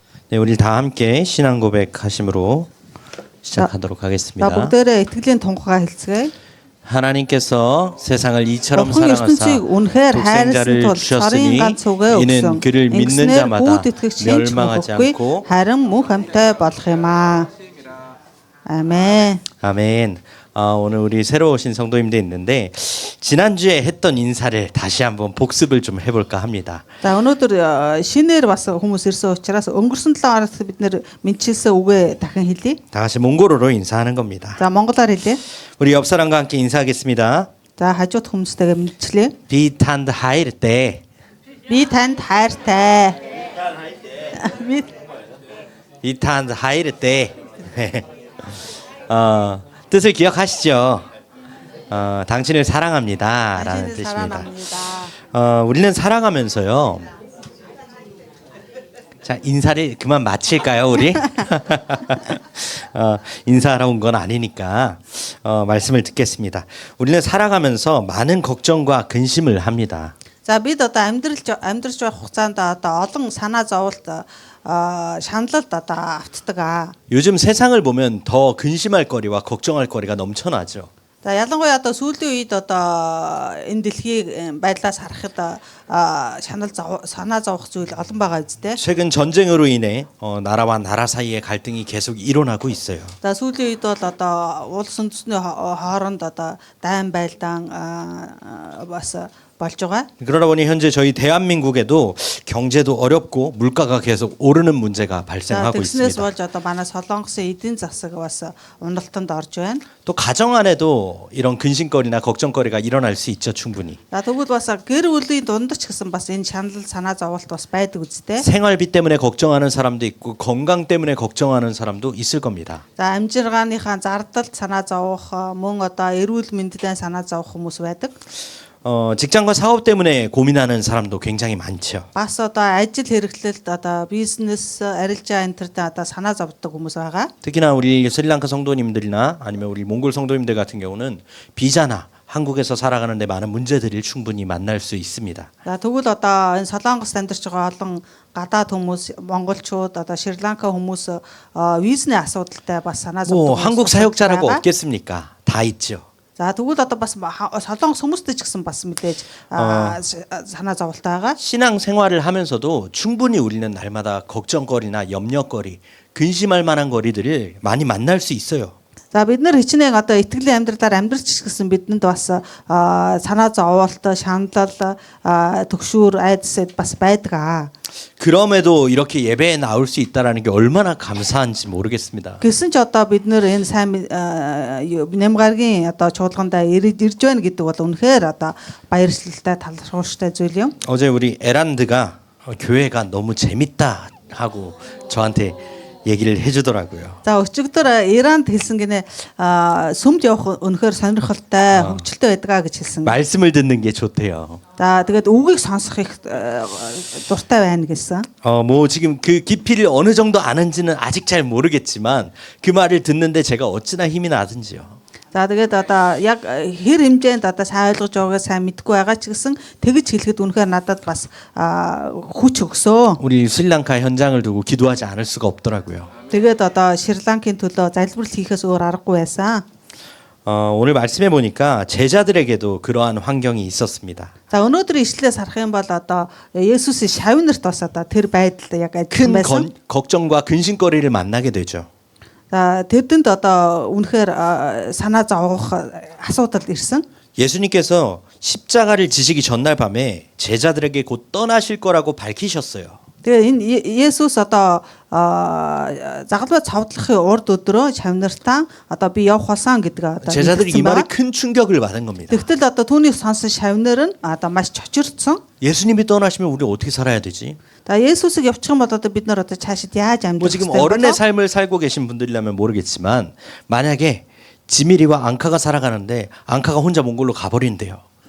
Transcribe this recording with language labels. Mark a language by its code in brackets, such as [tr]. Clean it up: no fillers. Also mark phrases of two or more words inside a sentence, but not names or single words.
[ko] 네, 우리 다 함께 신앙 고백하심으로 시작하도록 하겠습니다. [mn] бүгдээрээ итгэлийн тунхагаа хэлцгээе. [ko] 하나님께서 세상을 이처럼 [mn] Бурхан [ko] 사랑하사 [mn] ертөнцийг үнэхээр хайрласан [ko] 독생자를 [mn] тул [ko] 주셨으니 [mn] царийн ганц үгээ [ko] 이는 [mn] өгсөн. [ko] 그를 믿는 [mn] Ингэснээр [ko] 자마다 [mn] бүгд итгэгч хэн ч [ko] 멸망하지 [mn] хөхгүй [ko] 않고 [mn] харин мөн хамтай болох юм аа. [ko] 아멘. 아멘. 오늘 우리 새로 오신 성도님도 있는데 지난주에 했던 인사를 다시 한번 복습을 좀 해볼까 합니다. [mn] За өнөөдөр шинээр бас хүмүүс ирсэн учраас өнгөрсөн 7 хоногт бид нэр мэдчилсэн үгээ дахин хэлье. [ko] 다 같이 몽골어로 인사하는 겁니다. [mn] За монголоор хэлье. [ko] 우리 옆 사람과 함께 인사하겠습니다. [mn] За хажууд хүмүүстэйгээ мэдчлээ. Би танд хайртай Би танд хайртай. Би танд хайртай [ko] 뜻을 기억하시죠? 당신을 사랑합니다라는 당신을 뜻입니다. 사랑합니다. 우리는 사랑하면서요. 자, 인사를 그만 마칠까요, 우리? 인사하러 온 건 아니니까 말씀을 듣겠습니다. 우리는 살아가면서 많은 걱정과 근심을 합니다. [mn] За бид одоо амьдрж байх хугацаанд одоо олон санаа зовлт шаналлд одоо автдаг аа. [ko] 요즘 세상을 보면 더 근심할 거리와 걱정할 거리가 넘쳐나죠. [mn] За ялангуяа одоо сүүлийн үед одоо энэ дэлхийн байдлаас харахад санаа зовох зүйл олон байгаа үстэй. [ko] 최근 전쟁으로 인해 나라와 나라 사이의 갈등이 계속 일어나고 있어요. [mn] За сүүлийн үед бол одоо улс үндэстний хооронд одоо дайн байлдаан бас болж байгаа. [ko] 그러다 보니 현재 저희 대한민국에도 경제도 어렵고 물가가 계속 오르는 문제가 발생하고 [mn] тэгснээс [ko] 있습니다. [mn] болж одоо манай Солонгосын эдийн засаг бас уналтанд орж байна. [ko] 또 가정 안에도 이런 근심거리나 걱정거리가 일어날 수 있죠, 충분히. [mn] За тэгвэл бас гэр бүлийн дунд ч гэсэн бас энэ шанал санаа зовлт бас байдаг үстэй. [ko] 생활비 때문에 걱정하는 사람도 있고 건강 때문에 걱정하는 사람도 있을 겁니다. [mn] За амжиргааныхаа зардалд санаа зовох мөн одоо эрүүл мэндэд санаа зовох хүмүүс байдаг. [ko] 직장과 사업 때문에 고민하는 사람도 굉장히 많죠. [mn] Бас одоо ажил хэрэглэлд одоо бизнес арилжаа энэ төртэй одоо санаа зовдог хүмүүс байгаа. [ko] 특히나 우리 스리랑카 성도님들이나 아니면 우리 몽골 성도님들 같은 경우는 비자나 한국에서 살아가는데 많은 문제들을 충분히 만날 수 있습니다. [mn] За тэгвэл одоо энэ Солонгост амьдарч байгаа олон гадаад хүмүүс, монголчууд одоо Шри-Ланка хүмүүс визний асуудалтай бас санаа [ko] 뭐 [mn] зовдог. [ko] 한국 사역자라고 없겠습니까? 다 있죠. [mn] За тэгвэл одоо бас Солонгос хүмүүстэй ч гэсэн бас мэдээж санаа зовлттой байгаа. [ko] 신앙 생활을 하면서도 충분히 우리는 날마다 걱정거리나 염려거리, 근심할 만한 거리들을 많이 만날 수 있어요. [mn] За бид нар хичнээн одоо итгэлийн амьдралаар амьдрч гэсэн бидэнд бас санаа зовлт, шаналл, төгшүүр, айдас бас байдаг аа. [ko] 그럼에도 이렇게 예배에 나올 수 있다라는 게 얼마나 감사한지 모르겠습니다. [mn] Гэсэн ч одоо бид нэр энэ сайн нямгаргийн одоо чуулгандаа ирж байна гэдэг бол үнэхээр одоо баяршлалтай талархууштай зүйл юм. [ko] 어제 우리 에란드가 교회가 너무 재밌다 하고 저한테 얘기를 해주더라고요. [mn] За өчигдөр Иранд хэлсэн гинэ сүмд явах үнэхээр сонирхолтой, хөгжилтэй байдгаа гэж хэлсэн. [ko] 말씀을 듣는 게 좋대요. [mn] За тэгээд үгийг сонсох их дуртай байна гэсэн. [ko] 뭐 지금 그 깊이를 어느 정도 아는지는 아직 잘 모르겠지만 그 말을 듣는데 제가 어찌나 힘이 나든지요. [mn] За тэгээд одоо яг хэр хэмжээнд одоо сайн ойлгож байгаагаа сайн мэдгүй байгаа ч гэсэн тэгж хэлэхэд үнэхээр надад бас хүч өгсөө. [ko] 우리 스리랑카 현장을 두고 기도하지 않을 수가 없더라고요. [mn] Тэгээд одоо Шри-Ланкийн төлөө залбирал хийхээс өөр аргагүй байсан. [ko] 오늘 말씀해 보니까 제자들에게도 그러한 환경이 있었습니다. [mn] За өнөөдрийн ишлэлээс харах юм бол одоо Есүсийн шавнарт бас одоо тэр байдалд яг [ko] 큰 [mn] байсан. [ko] 걱정과 근심거리를 만나게 되죠. [mn] За тэдэнд одоо үнэхээр санаа зовох асуудал ирсэн. [ko] 예수님께서 십자가를 지시기 전날 밤에 제자들에게 곧 떠나실 거라고 밝히셨어요. [mn] Тэгээ энэ Есүс одоо загалбай цавдлахын урд өдрөө шавнартаа одоо би явах болсон гэдэг одоо [ko] 제자들이 이 [mn] хэлсэн [ko] 말에 [mn] байгаа. [ko] 큰 충격을 받은 겁니다. [mn] Тэгтэл одоо түүний сонсон шавнар нь одоо маш чочирдсон. [ko] 예수님이 떠나시면 우리 어떻게 살아야 되지? [mn] За Есүсийг явуучих юм бол одоо бид нар одоо цаашид яаж [ko] 뭐 [mn] амьдрах [ko] 지금 [mn] вэ? [ko] 어른의 삶을 살고 계신 분들이라면 모르겠지만 만약에 지밀이와 앙카가 살아가는데 앙카가 혼자 몽골로 가버린대요.